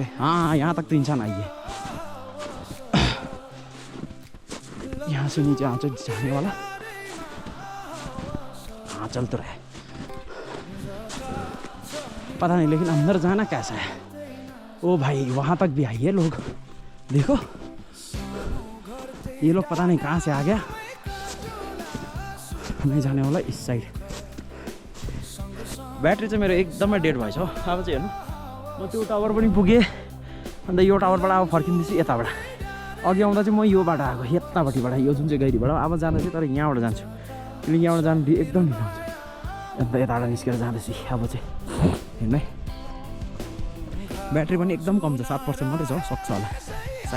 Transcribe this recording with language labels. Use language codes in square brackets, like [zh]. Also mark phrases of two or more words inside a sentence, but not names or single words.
[hi] हाँ यहाँ तक तो इंसान आई है। यहाँ से नीचे आंचल जाने वाला, हाँ चल तो रहे, पता नहीं लेकिन अंदर जाना कैसा है। ओ भाई वहाँ तक भी आई है लोग, देखो ये लोग पता नहीं कहाँ से आ गया। मैं जाने वाला इस साइड। [ne] ब्याट्री चाहिँ मेरो एकदमै डेड भएछ हो। अब चाहिँ हेर्नु म त्यो टावर पनि पुगेँ, अन्त यो टावरबाट अब फर्किँदैछु यताबाट। अघि आउँदा चाहिँ म यो बाटो आएको, यतापट्टिबाट, यो जुन चाहिँ गैरीबाट। अब जाँदा चाहिँ तर यहाँबाट जान्छु, किनकि यहाँबाट जानु एकदम ढिलो हुन्छ। अन्त यताबाट निस्केर जाँदैछु अब चाहिँ। हेर्नु है ब्याट्री पनि एकदम कम छ, 7% मात्रै छ, सक्छ होला सायद।